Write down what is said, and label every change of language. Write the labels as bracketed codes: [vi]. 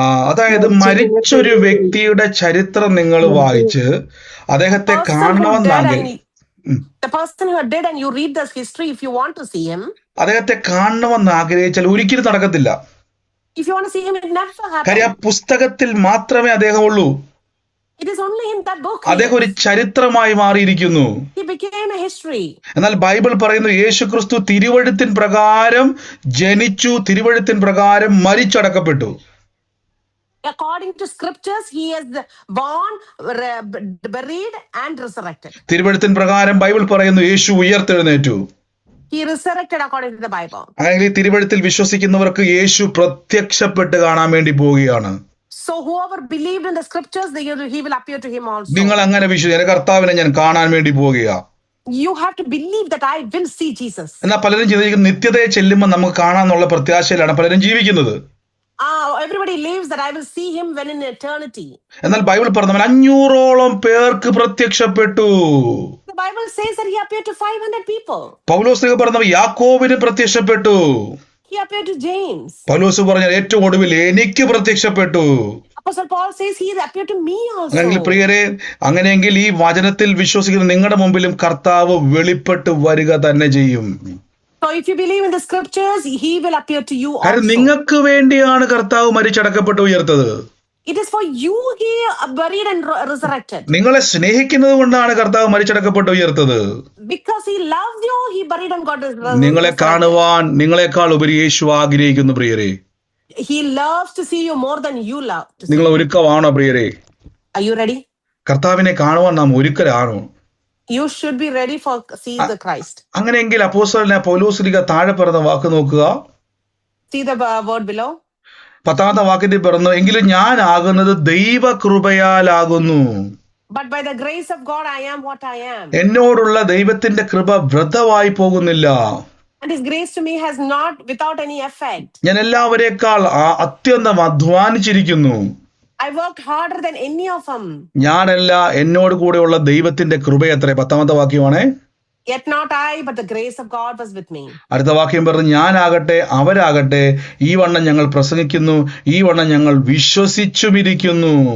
[ml] അതായത് മരിച്ചൊരു വ്യക്തിയുടെ ചരിത്രം നിങ്ങൾ വായിച്ച് അദ്ദേഹത്തെ കാണണമെന്നാണെങ്കിൽ, [en] the person who did and you read this history, if you want to see him, [ml] അദ്ദേഹത്തെ കാണണമെന്ന് ആഗ്രഹിച്ചാൽ ഒരിക്കലും നടക്കത്തില്ല. [en] if you want to see him, it never happens. [ml] കാര്യം ആ പുസ്തകത്തിൽ മാത്രമേ അദ്ദേഹം ഉള്ളൂ. [en] It is only in that book. [ml] അദ്ദേഹം ഒരു ചരിത്രമായി മാറിയിരിക്കുന്നു. [en] He became a history. [ml] എന്നാൽ ബൈബിൾ പറയുന്നു യേശു ക്രിസ്തു തിരുവെഴുത്തിൻ പ്രകാരം ജനിച്ചു, തിരുവെഴുത്തിൻ പ്രകാരം മരിച്ചടക്കപ്പെട്ടു. [en] According to scriptures, he is born, buried, and resurrected. [ml] തിരുവെഴുത്തിൻ പ്രകാരം ബൈബിൾ പറയുന്നു യേശു ഉയർത്തെഴുന്നേറ്റു. [en] He resurrected according to the Bible. [ml] അങ്ങനെ തിരുവെഴുത്തിൽ വിശ്വസിക്കുന്നവർക്ക് യേശു പ്രത്യക്ഷപ്പെട്ട് കാണാൻ വേണ്ടി പോവുകയാണ്. [en] So whoever believed in the scriptures, he will appear to him also. [ml] നിങ്ങൾ അങ്ങനെ വിശ്വസിക്കുക, കർത്താവിനെ ഞാൻ കാണാൻ വേണ്ടി പോവുക. [en] You have to believe that I will see Jesus. [ml] എന്നാൽ പലരും ചിന്തിക്കുന്ന നിത്യതയെ ചെല്ലുമ്പോൾ നമുക്ക് കാണാന്നുള്ള പ്രത്യാശയിലാണ് പലരും ജീവിക്കുന്നത്. [en] Everybody lives that I will see him when in eternity. [ml] എന്നാൽ ബൈബിൾ പറഞ്ഞവൻ 500ഓളം പേർക്ക് പ്രത്യക്ഷപ്പെട്ടു. [en] The Bible says that he appeared to 500 people. [ml] പൗലോസ് പറഞ്ഞവൻ യാക്കോബിന് പ്രത്യക്ഷപ്പെട്ടു. [en] He appeared to James. [ml] പൗലോസ് പറഞ്ഞ ഏറ്റവും ഒടുവിൽ എനിക്ക് പ്രത്യക്ഷപ്പെട്ടു. [en] Apostle Paul says he appeared to me also. [ml] അങ്ങനെ പ്രിയരെ, അങ്ങനെയെങ്കിൽ ഈ വചനത്തിൽ വിശ്വസിക്കുന്ന നിങ്ങളുടെ മുമ്പിലും കർത്താവ് വെളിപ്പെട്ട് വരിക തന്നെ ചെയ്യും. [en] So if you believe in the scriptures, he will appear to you also. [ml] കാരണം നിങ്ങൾക്ക് വേണ്ടിയാണ് കർത്താവ് മരിച്ചടക്കപ്പെട്ട് ഉയർത്തത്. [en] It is for you he buried and resurrected. [ml] നിങ്ങളെ സ്നേഹിക്കുന്നത് കൊണ്ടാണ് കർത്താവ് മരിച്ചടക്കപ്പെട്ട് ഉയർത്തത്. [en] Because he loved you, he buried and got resurrected. [ml] നിങ്ങളെ കാണുവാൻ നിങ്ങളെക്കാൾ ഉപരി യേശു ആഗ്രഹിക്കുന്നു പ്രിയരെ. [en] He loves to see you more than you love to see. [ml] നിങ്ങൾ ഒരുക്കമാണോ പ്രിയരെ? [en] Are you ready? [ml] കർത്താവിനെ കാണുവാൻ നാം ഒരുക്കരാണോ? [en] You should be ready for see the Christ. [ml] അങ്ങനെയെങ്കിൽ അപ്പോസ്തലനായ പൗലോസ് താഴെ പറഞ്ഞ വാക്ക് നോക്കുക. [en] See the word below. [ml] 10ാമത്തെ വാക്യത്തിൽ പറഞ്ഞു, എങ്കിലും ഞാൻ ആകുന്നത് ദൈവകൃപയാലാകുന്നു. [en] But by the grace of God I am what I am. [ml] എന്നോടുള്ള ദൈവത്തിന്റെ കൃപ വൃഥമായി പോകുന്നില്ല. [en] And his grace to me has not without any effect. [ml] ഞാൻ എല്ലാവരേക്കാൾ അത്യന്തം അധ്വാനിച്ചിരിക്കുന്നു. [en] I worked harder than any of them. [ml] ഞാനല്ല, എന്നോട് കൂടെയുള്ള ദൈവത്തിന്റെ കൃപയത്രേ. 10ാമത്തെ വാക്യമാണ്. [en] Yet not I, but the grace of God was with me. [ml] അടുത്ത വാക്യം പറഞ്ഞു, ഞാനാകട്ടെ അവരാകട്ടെ ഈ വണ്ണം ഞങ്ങൾ പ്രസംഗിക്കുന്നു, ഈ വണ്ണം ഞങ്ങൾ വിശ്വസിച്ചുമിരിക്കുന്നു.